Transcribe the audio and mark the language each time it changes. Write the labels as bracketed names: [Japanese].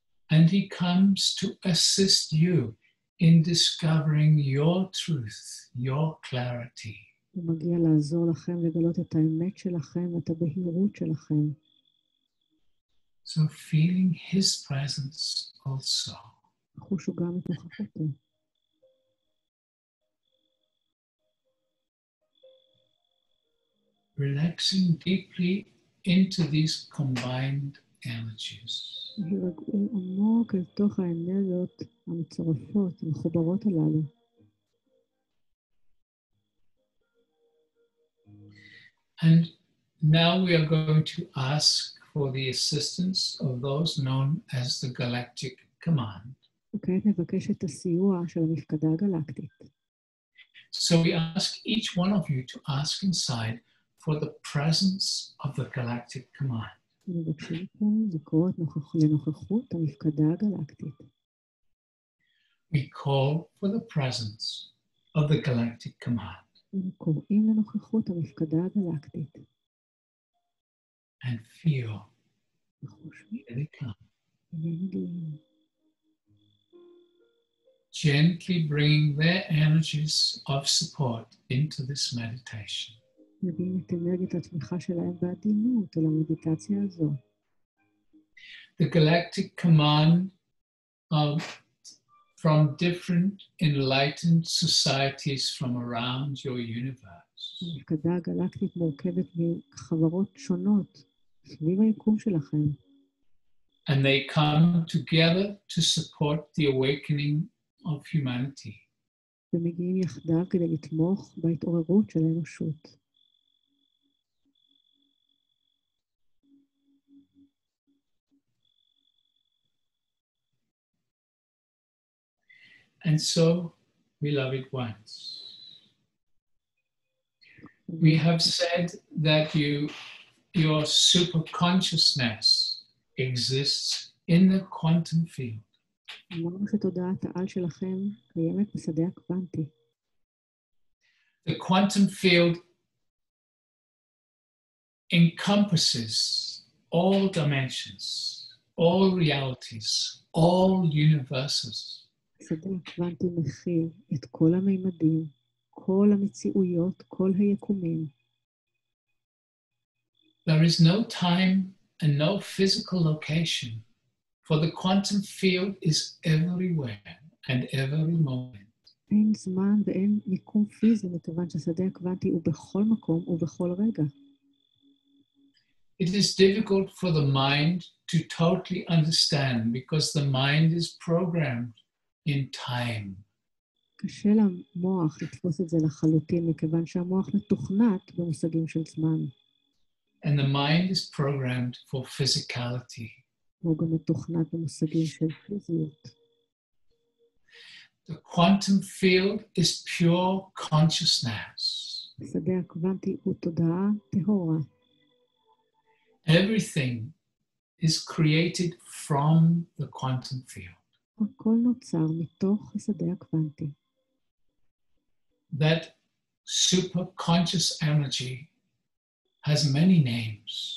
[English] And he comes to assist you in discovering your truth, your clarity. [Hebrew] הוא מגיע לעזור לכם לגלות את האמת שלכם, את הבהירות שלכם. [English] So feeling his presence also. [Hebrew] חושו גם את נוכחותו. [English] Relaxing deeply into these combined energies. [Hebrew] הירגעו עמוק אל תוך האנרגיות המצורפות, המחוברות הללו. [English] And now we are going to ask for the assistance of those known as the galactic command. [Hebrew] וכעת נבקש את הסיוע של המפקדה הגלקטית. [English] So we ask each one of you to ask inside for the presence of the galactic command. [Hebrew] מבקשים לכם לקרוא לנוכחות המפקדה הגלקטית. [English] We call for the presence of the galactic command. [Hebrew] קוראים לנוכחות המפקדה הגלקטית. [English] And feel, [Hebrew] וחושבים, [English] here they come. [Hebrew] מגיעים. [English] Gently bringing their energies of support into this meditation. [Hebrew] מביאים את אנרגיית התמיכה שלהם בעדינות אל המדיטציה הזו. [English] The galactic command from different enlightened societies from around your universe. [Hebrew] המפקדה הגלקטית מורכבת מחברות שונות סביב היקום שלכם. [English] And they come together to support the awakening of humanity. [Hebrew] ומגיעים יחדיו כדי לתמוך בהתעוררות של האנושות. [English] And so, beloved ones, we have said that your superconsciousness exists in the quantum field. [Hebrew] אמרנו שתודעת העל שלכם קיימת בשדה הקוונטי. [English] The quantum field encompasses all dimensions, all realities, all universes. [Hebrew] השדה הקוונטי מכיל את כל המימדים, כל המציאויות, כל היקומים. [English] There is no time and no physical location, for the quantum field is everywhere and every moment. [Hebrew] אין זמן ואין מיקום פיזי, מכיוון שהשדה הקוונטי הוא בכל מקום ובכל רגע. [English] It is difficult for the mind to totally understand because the mind is programmed in time. [Hebrew] קשה למוח לתפוס את זה לחלוטין, מכיוון שהמוח מתוכנת במושגים של זמן. [English] And the mind is programmed for physicality. [Hebrew] הוא גם מתוכנת במושגים של פיזיות. [English] The quantum field is pure consciousness. [Hebrew] השדה הקוונטי הוא תודעה טהורה. [English] Everything is created from the quantum field. [Hebrew] הכל נוצר מתוך השדה הקוונטי. [English] That superconscious energy has many names.